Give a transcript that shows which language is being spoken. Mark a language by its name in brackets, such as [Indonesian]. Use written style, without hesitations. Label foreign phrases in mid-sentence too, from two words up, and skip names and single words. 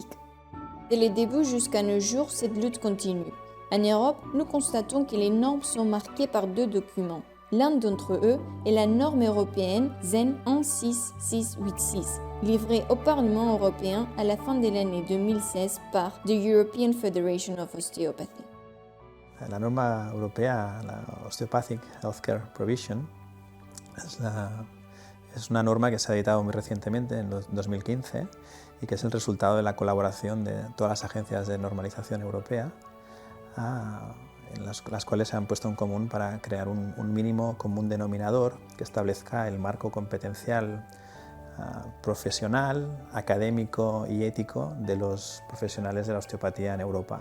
[French] Dès le début jusqu'à nos jours, cette lutte continue. En Europe, nous constatons que les normes sont marquées par 2 documents. L'un d'entre eux est la norme européenne ZEN 16686, livrée au Parlement européen à la fin de l'année 2016 par the European Federation of Osteopathy. [Spanish] La norma europea, la Osteopathic Healthcare Provision, es una norma que se ha editado muy recientemente, en 2015, y que es el resultado de la colaboración de todas las agencias de normalización europea, en las cuales se han puesto en común para crear un mínimo común denominador que establezca el marco competencial profesional, académico y ético de los profesionales de la osteopatía en Europa.